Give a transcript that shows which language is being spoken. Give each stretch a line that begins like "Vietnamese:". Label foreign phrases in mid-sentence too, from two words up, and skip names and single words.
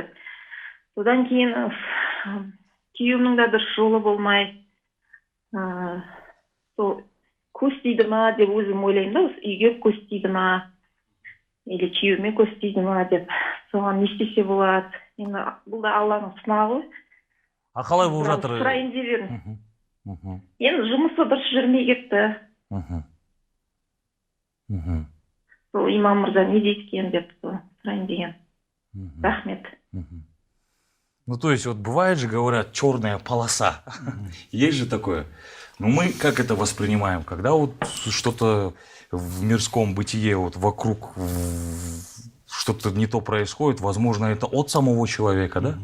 Kazakh: Содан кейін күйеуімнің де дұрыс жолы болмай, сол көз тиді ма деп өзім ойлаймын да, осы үйге көз тиді ма, или күйеуіме көз тиді ма деп, соған не істесе болады. Енді бұл да Алланың сынағы ғой. Қалай болып жатыр? Сұрайын деп едім. Енді жұмысы дұрыс жүрмей кетті. Сол имам мырза не дейді екен деп сұрайын деген. Рахмет.
Russian: Ну, то есть, вот бывает же, говорят, черная полоса. Есть же такое. Но мы как это воспринимаем? Когда вот что-то в мирском бытие вот вокруг что-то не то происходит, возможно, это от самого человека, да?